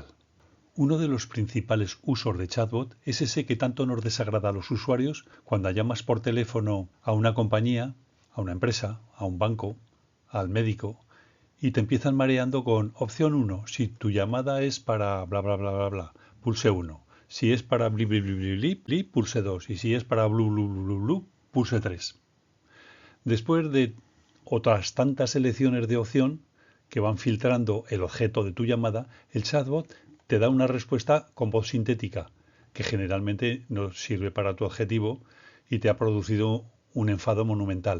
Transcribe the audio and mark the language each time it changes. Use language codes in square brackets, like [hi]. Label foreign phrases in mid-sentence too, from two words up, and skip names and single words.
[es] Uno de los principales usos de chatbot es ese que tanto nos desagrada a los usuarios cuando llamas por teléfono a una compañía, a una empresa, a un banco, al médico, y te empiezan mareando con opción 1, si tu llamada es para bla bla bla bla bla, pulse 1. Si es para bli bli bli bli bli, bli pulse 2. Y si es para blu blu blu blu, blu pulse 3. Después de otras tantas elecciones de opción que van filtrando el objeto de tu llamada, el chatbot te da una respuesta con voz sintética, que generalmente no sirve para tu objetivo y te ha producido un enfado monumental.